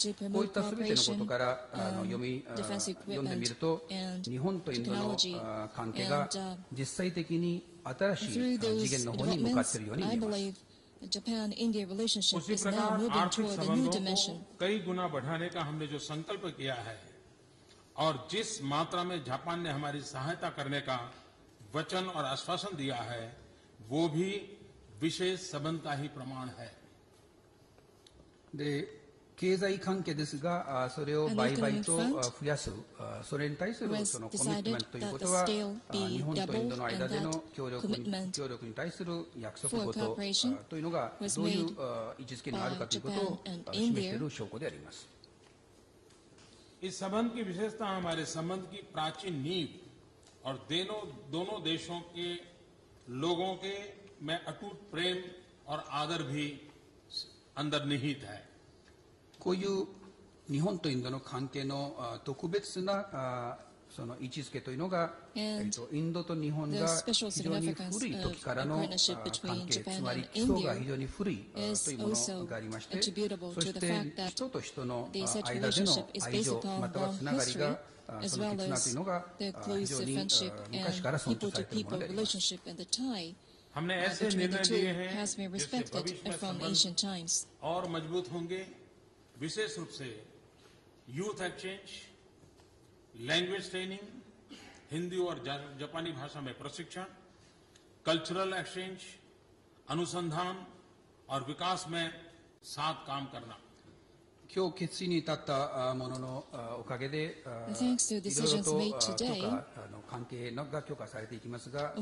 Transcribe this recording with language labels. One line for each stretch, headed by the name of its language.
Japanese: こういったすべてのことから読んでみると、日本とインドの関係が実際的に新しい次元の方に向かっているように見えます。
Hindi: उसी प्रकार आर्थिक संबंधों को कई गुना बढ़ाने का हमने जो संकल्प किया है और जिस मात्रा में जापान ने हमारी सहायता करने का वचन और आश्वासन दिया है, वो भी विशेष संबंध का ही प्रमाण है।
Japanese: で、経済関係ですが、それを倍々と増やす、それに対するそのコミットメントということは、日本とインドの間での協力に対する約束事というのがどういう位置づけにあるかということを示している証拠であります。
Hindi: इस संबंध की विशेषता हमारे संबंध की प्राचीन नींव और दोनों देशों के लोगों के में अटूट प्रेम और आदर भी अंदर निहित है।
Japanese: こういう日本とインドの関係の特別なその位置づけというのが、インドと日本が非常に古い時からの関係、つまり基礎が非常に古いというものがありまして、そして人と人の間での愛情またはつながりが、その絆というのが非常に昔から尊重されているものであります。
Hindi: हमने ऐसे निर्णय लिए हैं जिससे भविष्य में संबंध और मजबूत होंगे। विशेष रूप से youth exchange, language training, Hindi और जापानी भाषा में प्रशिक्षण, कल्चरल एक्सचेंज, अनुसंधान और विकास में साथ काम करना।
Japanese: 今日決意に至ったもののおかげでいろいろと許可関係が強化されていきますが、そ